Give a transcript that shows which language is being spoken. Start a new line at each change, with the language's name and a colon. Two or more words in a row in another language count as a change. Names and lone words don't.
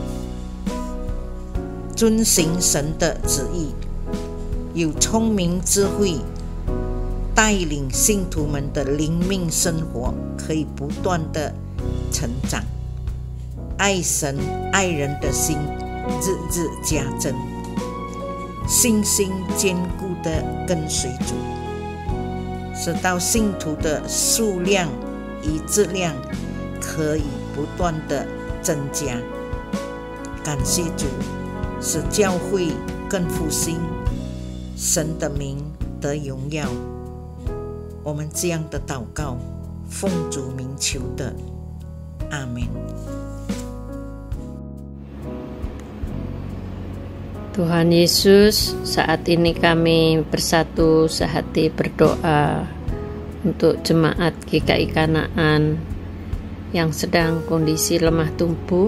Chinese: 遵行神的旨意，有聪明智慧，带领信徒们的灵命生活可以不断的成长，爱神爱人的心日日加增，信心坚固的跟随主，使到信徒的数量与质量可以不断的增加。感谢主，使教会更复兴，神的名得荣耀。我们这样的祷告，奉主名求的，阿们。
Indonesian: Tuhan Yesus, saat ini kami bersatu sehati berdoa untuk jemaat GKI Kanaan yang sedang kondisi lemah tumbuh.